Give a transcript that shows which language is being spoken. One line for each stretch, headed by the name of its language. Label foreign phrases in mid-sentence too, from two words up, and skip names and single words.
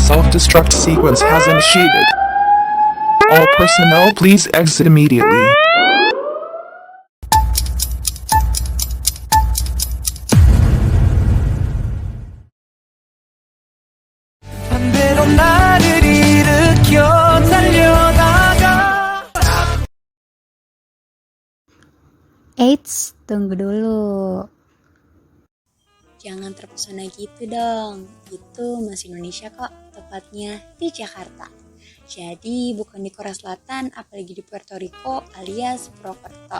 English: self-destruct sequence has initiated. All personnel please exit immediately.
Korean: 반대로 나를 일으켜 달려나가.
Indonesian: Eits, tunggu dulu. Jangan terpesona gitu dong, itu masih Indonesia kok, tepatnya di Jakarta. Jadi bukan di Korea Selatan, apalagi di Puerto Rico alias Purwokerto.